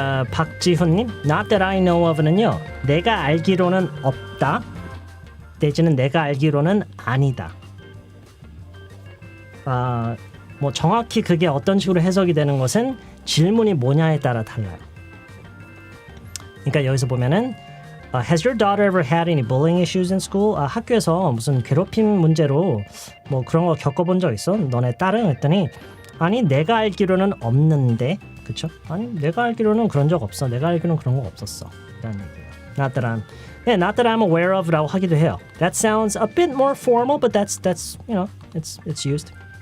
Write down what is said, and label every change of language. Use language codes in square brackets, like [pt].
[ko] 박지훈님, Not that I know of는요, 내가 알기로는 없다 내지는 내가 알기로는 아니다. 뭐 정확히 그게 어떤 식으로 해석이 되는 것은 질문이 뭐냐에 따라 달라요. 그러니까 여기서 보면은 [en] Has your daughter ever had any bullying issues in school? [ko] 학교에서 무슨 괴롭힘 문제로 뭐 그런 거 겪어본 적 있어? 너네 딸은? 했더니 아니 내가 알기로는 없는데 그쵸? 아니 내가 알기로는 그런 적 없어. 내가 알기로는 그런 거 없었어. 이런 얘기예요. [en] Not that I'm aware of라고 [ko] 하기도 해요. [en] That sounds a bit more formal, but that's you know it's used.